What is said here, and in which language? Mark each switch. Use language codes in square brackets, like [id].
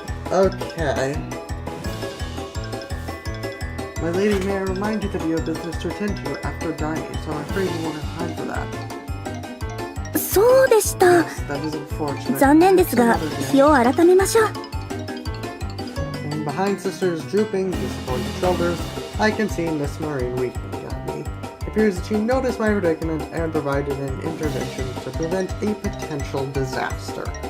[en] Okay. My lady, may I remind you that you have business to attend to after dining, so I'm afraid you won't have time for that. [ja] そうでした。 [en] Yes, that is unfortunate. [ja] 残念ですが、日を改めましょう。 [en] And behind Sister's drooping, disappointed shoulders, I can see Miss Marine winking at me. It appears that she noticed my predicament and provided an intervention to prevent a potential disaster.